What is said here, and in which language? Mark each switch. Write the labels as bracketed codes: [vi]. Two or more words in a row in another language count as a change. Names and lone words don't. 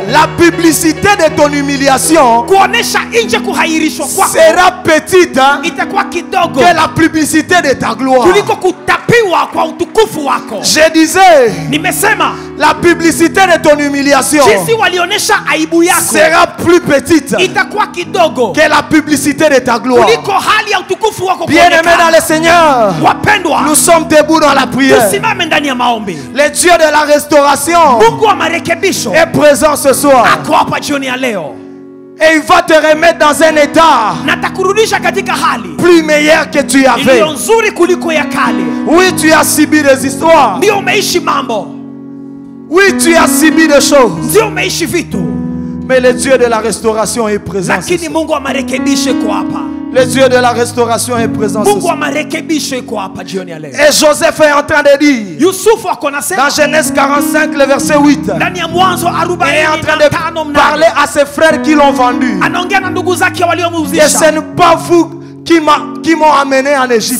[fr] La publicité de ton humiliation [sw] Kuonesha nje kuhairishwa kwako [fr] sera petite hein, [sw] itakuwa kidogo [fr] que la publicité de ta gloire. [sw] kuliko kutapiwa kwa utukufu wako. [fr] Je disais, [sw] Nimesema [fr] la publicité de ton humiliation [sw] jinsi walionesha aibu yako [fr] sera plus petite [sw] itakuwa kidogo [fr] que la publicité de ta gloire. [sw] kuliko hali ya utukufu wako [fr] Bien-aimés dans [sw] kuonekana. [fr] le Seigneur, [sw] Wapendwa, [fr] nous sommes debout dans la prière. [sw] tusimame ndani ya maombi. [fr] Le Dieu de la restauration [sw] Mungu wa marekebisho [fr] est présent ce soir [sw] ako hapa jioni ya leo [fr] et il va te remettre dans un état [sw] na takurudisha katika hali [fr] plus meilleur que tu avais. [sw] iliyo nzuri kuliko ya kale. [fr] Oui, tu as subi des histoires. [sw] Ndio umeishi mambo, [fr] Oui, tu as subi des choses. [sw] ndio umeishi vitu, [fr] Mais le Dieu de la restauration est présent. ce [sw] lakini [fr] soir. [sw] Mungu wa marekebisho kwa hapa. [fr] Le Dieu de la restauration est présent. Et Joseph est en train de dire dans Genèse 45, le verset 8, il est en train de parler à ses frères qui l'ont vendu. Et ce n'est pas vous qui m'ont amené en Égypte.